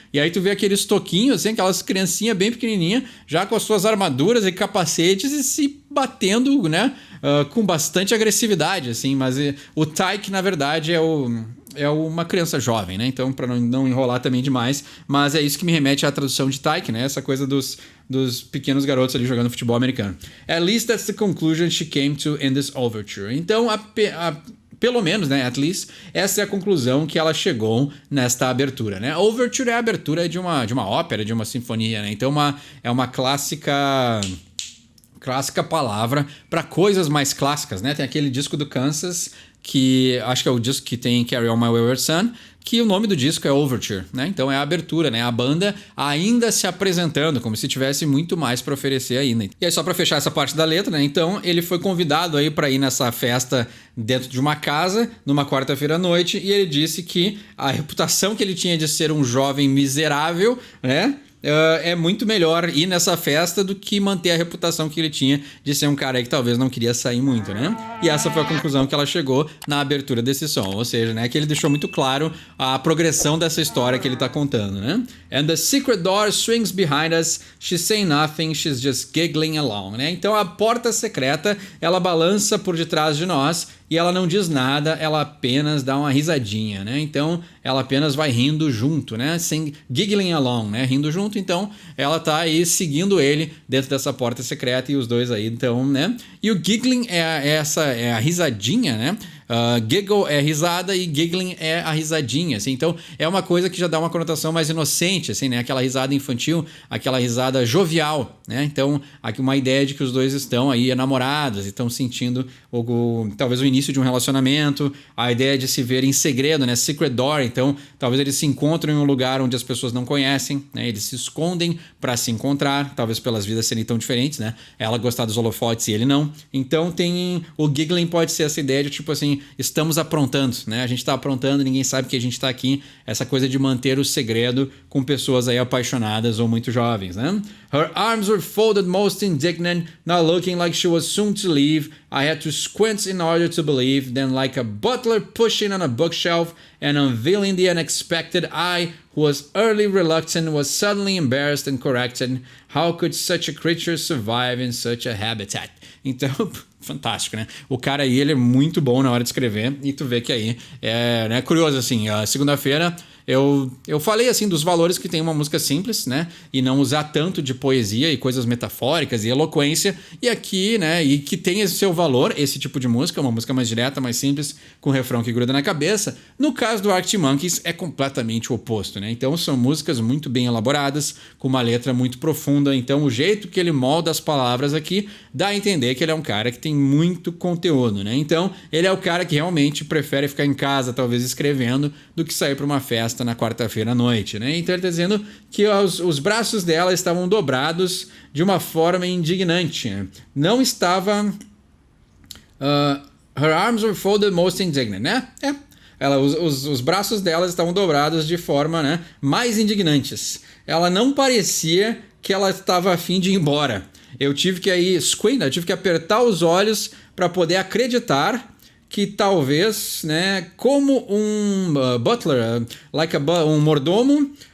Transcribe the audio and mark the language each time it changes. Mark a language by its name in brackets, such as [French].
[Portuguese] E aí tu vê aqueles toquinhos, assim, aquelas criancinhas bem pequenininhas, já com as suas armaduras e capacetes e se batendo, né, com bastante agressividade, assim, mas o Tyke, na verdade, é uma criança jovem, né? Então, para não enrolar também demais, mas é isso que me remete à tradução de Tyke, né? Essa coisa dos pequenos garotos ali jogando futebol americano. [English] At least that's the conclusion she came to in this overture. [Portuguese] Então, pelo menos, né, at least, essa é a conclusão que ela chegou nesta abertura, né? Overture é a abertura de uma ópera, de uma sinfonia, né? Então, é uma clássica palavra para coisas mais clássicas, né? Tem aquele disco do Kansas, que acho que é o disco que tem Carry On My Wayward Son, que o nome do disco é Overture, né? Então é a abertura, né? A banda ainda se apresentando, como se tivesse muito mais para oferecer ainda. E aí, só para fechar essa parte da letra, né? Então ele foi convidado aí para ir nessa festa dentro de uma casa, numa quarta-feira à noite, e ele disse que a reputação que ele tinha de ser um jovem miserável, né? É muito melhor ir nessa festa do que manter a reputação que ele tinha de ser um cara aí que talvez não queria sair muito, né? E essa foi a conclusão que ela chegou na abertura desse som, ou seja, né, que ele deixou muito claro a progressão dessa história que ele tá contando, né? [English] And the secret door swings behind us, she's saying nothing, she's just giggling along, né? [Portuguese] Então a porta secreta, ela balança por detrás de nós e ela não diz nada, ela apenas dá uma risadinha, né? Então ela apenas vai rindo junto, né? [English] Giggling along, [Portuguese] né? Rindo junto, então ela tá aí seguindo ele dentro dessa porta secreta e os dois aí, então, né? E o giggling é a risadinha, né? Giggle é risada e giggling é a risadinha, assim. Então é uma coisa que já dá uma conotação mais inocente, assim, né? Aquela risada infantil, aquela risada jovial, né? Então aqui uma ideia de que os dois estão aí namorados e estão sentindo talvez o início de um relacionamento, a ideia de se ver em segredo, né? Secret door, então talvez eles se encontrem em um lugar onde as pessoas não conhecem, né? Eles se escondem para se encontrar, talvez pelas vidas serem tão diferentes, né? Ela gostar dos holofotes e ele não. Então o giggling pode ser essa ideia de tipo assim, estamos aprontando, né? A gente tá aprontando, ninguém sabe que a gente tá aqui. Essa coisa de manter o segredo com pessoas aí apaixonadas ou muito jovens, né? [English] Her arms were folded most indignant, now looking like she was soon to leave. I had to squint in order to believe. Then like a butler pushing on a bookshelf and unveiling the unexpected, I, who was early reluctant, was suddenly embarrassed and corrected. How could such a creature survive in such a habitat? [Portuguese] Então, fantástico, né? O cara aí, ele é muito bom na hora de escrever e tu vê que aí é, né, curioso, assim, a segunda-feira eu falei, assim, dos valores que tem uma música simples, né? E não usar tanto de poesia e coisas metafóricas e eloquência. E aqui, né? E que tem esse seu valor, esse tipo de música, uma música mais direta, mais simples, com refrão que gruda na cabeça. No caso do Arctic Monkeys, é completamente o oposto, né? Então são músicas muito bem elaboradas, com uma letra muito profunda. Então o jeito que ele molda as palavras aqui dá a entender que ele é um cara que tem muito conteúdo, né? Então ele é o cara que realmente prefere ficar em casa, talvez escrevendo, do que sair para uma festa na quarta-feira à noite, né? Então ele está dizendo que os braços dela estavam dobrados de uma forma indignante, né? Não estava... [English] her arms were folded most indignant, né? [Portuguese] Os braços dela estavam dobrados de forma, né, mais indignantes. Ela não parecia que ela estava a fim de ir embora. Eu tive que aí eu tive que apertar os olhos para poder acreditar que talvez, né, como um butler, um mordomo,